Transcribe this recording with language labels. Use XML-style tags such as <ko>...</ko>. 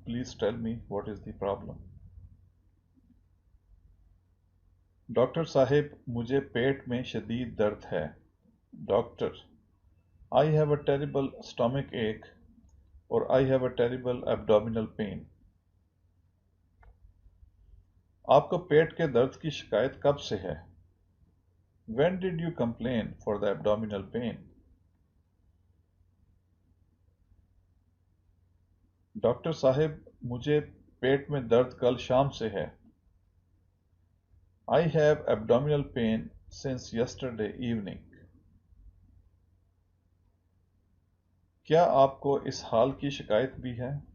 <en>Please tell me what is the problem.</en> <hi>Doctor Sahib मुझे पेट में शदीद दर्द है.</hi> <en>Doctor, I have a terrible stomach ache or I have a terrible abdominal pain.</en> <hi>आपको पेट के दर्द की शिकायत कब से है?</hi> <en>When did you complain for the abdominal pain?</en> <hi>Doctor साहब मुझे पेट में दर्द कल शाम से है.</hi> <en>I have abdominal pain since yesterday evening.</en> <hi>क्या आपको इस हाल की शिकायत भी है?</hi>